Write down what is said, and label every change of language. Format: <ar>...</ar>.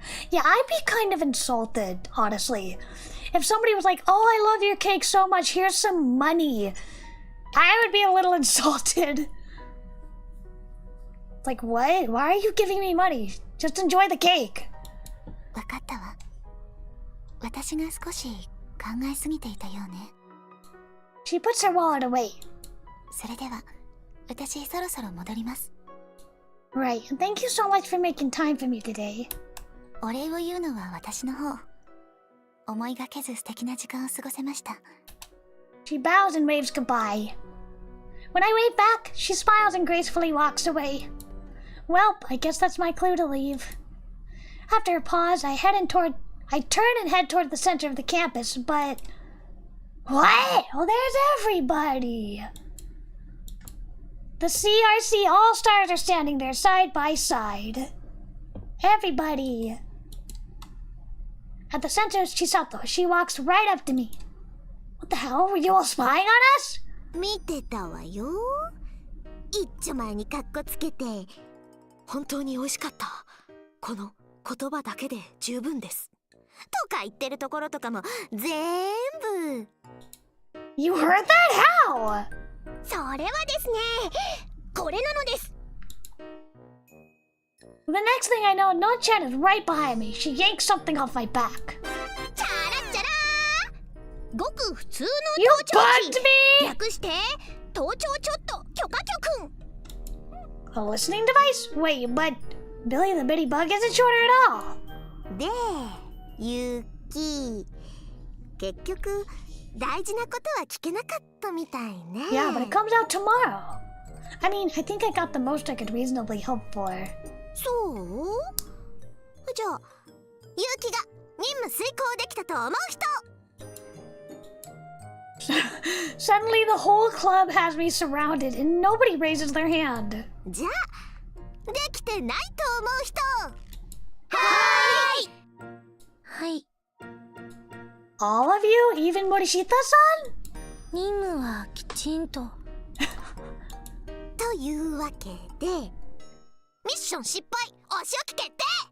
<en>Yeah, I'd be kind of insulted, honestly. If somebody was like, oh, I love your cake so much, here's some money. I would be a little insulted. Like, what? Why are you giving me money? Just enjoy the cake.</en> <ja>わかったわ。私が少し考えすぎていたようね。</ja> <en>She puts her wallet away.</en> <ja>それでは、私そろそろ戻ります。</ja> <en>Right, and thank you so much for making time for me today.</en> <ja>お礼を言うのは私の方。思いがけず素敵な時間を過ごせました。</ja> <en>She bows and waves goodbye. When I wave back, she smiles and gracefully walks away. Well, I guess that's my clue to leave. After a pause, I turn and head toward the center of the campus, but... What? Oh, there's everybody! The CRC All-Stars are standing there side by side. Everybody. At the center is Chisato. She walks right up to me. What the hell? Were you all spying on us?</en> <ja>見てたわよ。一丁前にカッコつけて。本当に美味しかった。この言葉だけで十分です。とか言ってるところとかも全部。</ja> <en>You heard that? How?</en> <ja>それはですね。これなのです。</ja> <en>The next thing I know, No-chan is right behind me. She yanks something off my back.</en> <ja>チャラチャラー。ごく普通の</ja> <en>You</en> <ja>盗聴</ja> <en>bugged</en> <ja>器。</ja> <en>me!</en> <ja>略して盗聴ちょっと許可局。</ja> <en>A listening device? Wait, but Billy the Bitty Bug isn't shorter at all.</en> <ja>で、ゆき。結局大事なことは聞けなかったみたいね。</ja> <en>Yeah, but it comes out tomorrow. I mean, I think I got the most I could reasonably hope for.</en> <ja>そう？じゃあ、ゆきが任務遂行できたと思う人。</ja> <en>Suddenly the whole club has me surrounded and nobody raises their hand.</en> <ja>じゃあ、できてないと思う人。はーい。はい。</ja> <en>All of you? Even Morishita-san?</en> <ja>任務はきちんと。というわけで、ミッション失敗、お仕置き決定。</ja>